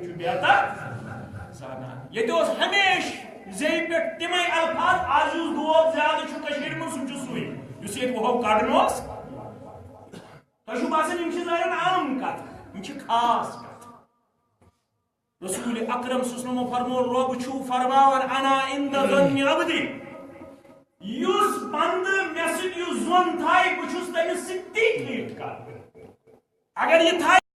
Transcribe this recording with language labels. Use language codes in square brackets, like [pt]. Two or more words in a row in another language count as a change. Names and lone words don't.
[ks] چھُ بہتر زانان ییٚتہِ اوس ہمیشہِ زیٚیہِ پٮ۪ٹھ تِمے الفاظ آز یُس روب زیادٕ چھُ کٔشیٖرِ منٛز سُہ چھُ سُے یُس ییٚتہِ وُہو کڑُن اوس تۄہہِ چھُو باسان یِم چھِ زارٮ۪ن عام کتھ یِم چھِ خاص کتھ رسول اکرم [ar] صلی اللہ علیہ وسلم [ks] فرمو رۄب چھُ فرماوان [ar] انا عند ظن عبدی [ks] یُس بندٕ مےٚ سۭتۍ یُس زوٚن تھایہِ بہٕ چھُس تٔمِس سۭتۍ تی ٹریٖٹ کران اگر یہِ تھایہِ